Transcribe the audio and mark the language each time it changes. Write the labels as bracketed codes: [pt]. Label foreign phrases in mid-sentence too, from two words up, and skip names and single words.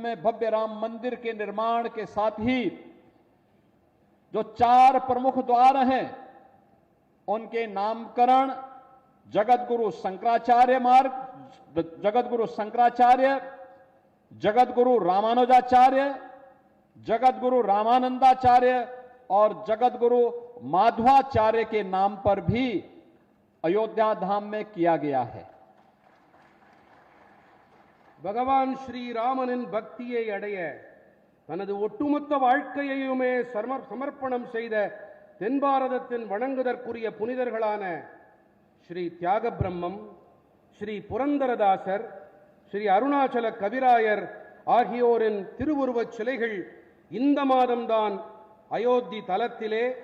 [hi] में भव्य राम मंदिर के निर्माण के साथ ही जो 4 प्रमुख द्वार हैं उनके नामकरण जगत गुरु शंकराचार्य मार्ग, जगतगुरु शंकराचार्य, जगतगुरु रामानुजाचार्य, जगतगुरु रामानंदाचार्य और जगतगुरु माधवाचार्य के नाम पर भी अयोध्या धाम में किया गया है। [ta] பகவான் ஸ்ரீராமனின் பக்தியை அடைய தனது ஒட்டுமொத்த வாழ்க்கையையுமே சமர்ப்பணம் செய்த தென் பாரதத்தின் வணங்குதற்குரிய புனிதர்களான ஸ்ரீ தியாக பிரம்மம், ஸ்ரீ புரந்தரதாசர், ஸ்ரீ அருணாச்சல கவிராயர் ஆகியோரின் திருவுருவச் சிலைகள் இந்த மாதம்தான் அயோத்தி தலத்திலே